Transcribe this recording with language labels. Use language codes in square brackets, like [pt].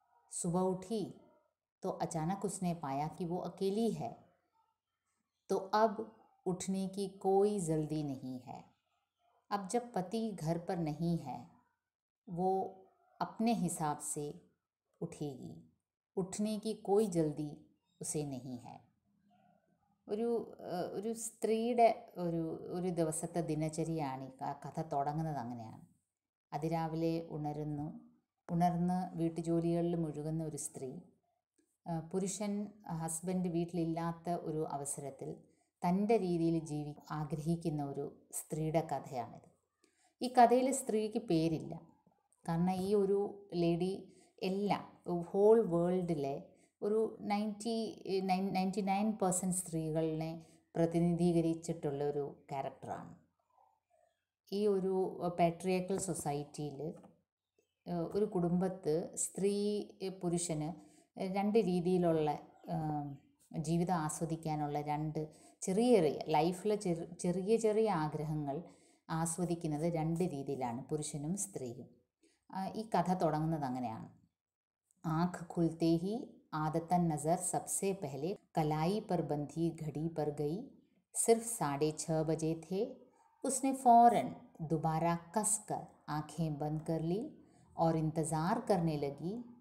[hi] सुबह उठी तो अचानक उसने पाया कि वो अकेली है। तो अब उठने की कोई जल्दी नहीं है। अब जब पति घर पर नहीं है, वो अपने हिसाब से उठेगी। उठने की कोई जल्दी उसे नहीं है. [ml] ഒരു സ്ത്രീയുടെ ഒരു ദിവസത്തെ ദിനചര്യയാണ് ഈ കഥ തുടങ്ങുന്നത്. അങ്ങനെയാണ്. അതിരാവിലെ ഉണർന്ന് വീട്ടുജോലികളിൽ മുഴുകുന്ന ഒരു സ്ത്രീ, പുരുഷൻ ഹസ്ബൻഡ് വീട്ടിലില്ലാത്ത ഒരു അവസരത്തിൽ തൻ്റെ രീതിയിൽ ആഗ്രഹിക്കുന്ന ഒരു സ്ത്രീയുടെ കഥയാണിത്. ഈ കഥയിൽ സ്ത്രീക്ക് പേരില്ല. കാരണം ഈ ഒരു ലേഡി എല്ലാം ഹോൾ വേൾഡിലെ ഒരു 99% സ്ത്രീകളെ പ്രതിനിധീകരിച്ചിട്ടുള്ള ഒരു ക്യാരക്ടറാണ്. ഈ ഒരു പാട്രിയാർക്കൽ സൊസൈറ്റിയിൽ ഒരു കുടുംബത്ത് സ്ത്രീ പുരുഷന് രണ്ട് രീതിയിലുള്ള ജീവിതം ആസ്വദിക്കാനുള്ള രണ്ട് ചെറിയ ലൈഫിലെ ചെറിയ ചെറിയ ആഗ്രഹങ്ങൾ ആസ്വദിക്കുന്നത് രണ്ട് രീതിയിലാണ്, പുരുഷനും സ്ത്രീയും. ഈ കഥ തുടങ്ങുന്നത് അങ്ങനെയാണ്. [hi] आँख खुलते ही आदतन नज़र सबसे पहले कलाई पर बंधी घड़ी पर गई. सिर्फ 6:30 बजे थे. उसने फ़ौरन दोबारा कस कर आँखें बंद कर ली और इंतज़ार करने लगी